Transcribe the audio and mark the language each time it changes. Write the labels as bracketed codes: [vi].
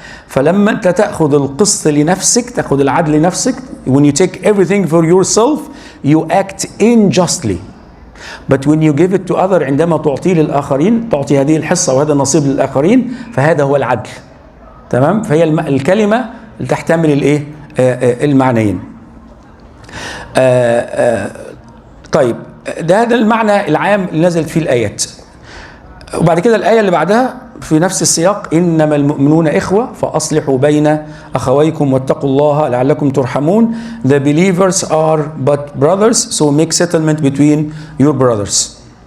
[ar] فلما أنت تأخذ القسط لنفسك، تأخذ العدل لنفسك، [en] when you take everything for yourself you act unjustly. But when you give it to other، [ar] عندما تعطيه للآخرين، تعطي هذه الحصة وهذا النصيب للآخرين، فهذا هو العدل. تمام؟ فهي الكلمة تحتمل الإيه؟ المعنيين. طيب ده هذا المعنى العام اللي نزلت فيه الآيات. وبعد كده الآية اللي بعدها في نفس السياق، إنما المؤمنون إخوة فأصلحوا بين أخويكم واتقوا الله لعلكم ترحمون. [en] The believers are but brothers, so make settlement between your brothers.